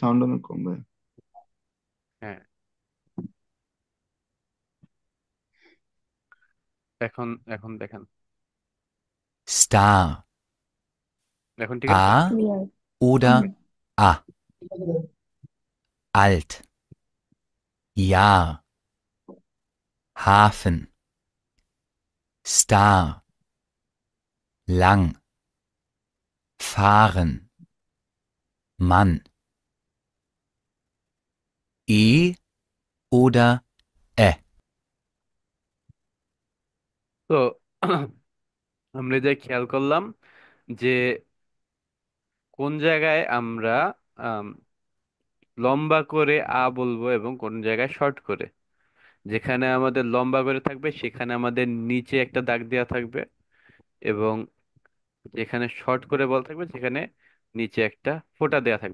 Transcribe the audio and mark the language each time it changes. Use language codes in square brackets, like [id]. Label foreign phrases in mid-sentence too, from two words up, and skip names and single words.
[bn] আচ্ছা, দাঁড়ান। সাউন্ড অনেক কম ভাই। হ্যাঁ, এখন এখন দেখেন, Star. এখন ঠিক আছে? A ক্লিয়ার। [de] oder A. [bn] ঠিক আছে ভাই। [de] Alt. Jahr. Hafen. Star. Lang. Fahren. Mann. E oder Ä. [bn] তো আমরা যে খেয়াল করলাম যে কোন জায়গায় আমরা আম, লম্বা করে আ বলবো এবং কোন জায়গায় শর্ট করে। যেখানে আমাদের লম্বা করে থাকবে সেখানে আমাদের নিচে একটা দাগ দেওয়া থাকবে, এবং যেখানে শর্ট করে বল থাকবে সেখানে নিচে একটা ফোঁটা দেওয়া থাকবে।